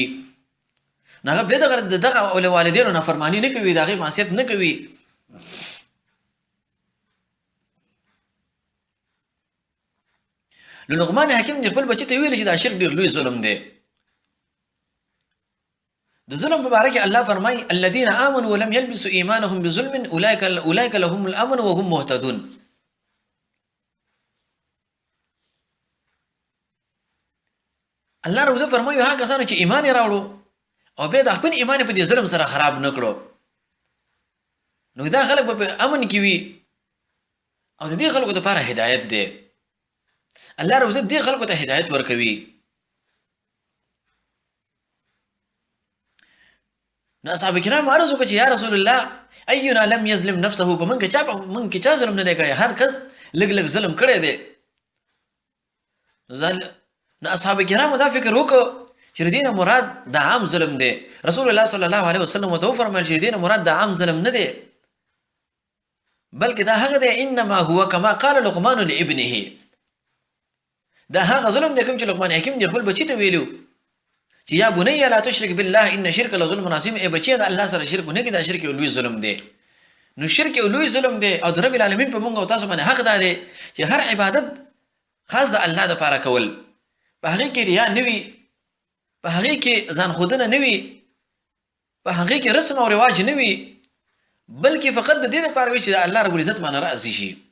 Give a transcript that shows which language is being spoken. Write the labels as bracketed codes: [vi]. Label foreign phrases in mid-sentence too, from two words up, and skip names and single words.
[ps] نو هغه بیا دغه والدینو نافرماني نه کوي، د هغې معصیت نه کوي. نو لقمان حکیم د خپل بچي ته ویلي چې دا شرک ډېر لوی ظلم دی. د ظلم په باره کې الله فرمایي [ar] الذین آمنوا ولم یلبسوا ایمانهم بظلم اولئک لهم الامن وهم مهتدون. [ps] الله رب عزت فرمایي هغه کسانو چې ایمان یې راوړو او بیا د خپل ایمان په دې ظلم سره خراب نه کړو نو دا خلک به په امن کې وي او د دې خلکو لپاره هدایت دی. الله رب عزت دې خلکو ته هدایت ورکوي. نو اصحاب کرام عرض وکړه چې یا رسول الله [ar] اینا لم یظلم نفسه، [ps] په موږ کې چا ظلم نه دی کړی، هر کس لږ لږ ظلم کړی دی. نو اصحاب کرامو دا فکر وکړو چې د دې نه مراد د عام ظلم دی. رسول الله [ar] صلی الله علیه وسلم [ps] ورته وفرمایل چې د دې نه مراد د عام ظلم نه دی بلکې دا هغه دی [ar] انما هو کما قال لقمان لابنه، [ps] دا هغه ظلم دی کوم چې لقمان حکیم د خپل بچي ته ویلو چې [ar] یا بنیه لا تشرک بالله ان شرک لظلم عظیم، [ps] ای بچي د الله سره شرک نه کړي، دا شرک یو لوی ظلم دی. نو شرک یو لوی ظلم دی او د رب العالمین په موږ او تاسو باندې حق دی چې هر عبادت خاص د الله لپاره کول، په هغې کې ریا نه وي، په هغې کې ځان ښودنه نه وي، په هغې کې رسم او رواج نه وي، بلکې فقط د دې لپاره وي چې د الله رب العزت باندې راضي شي.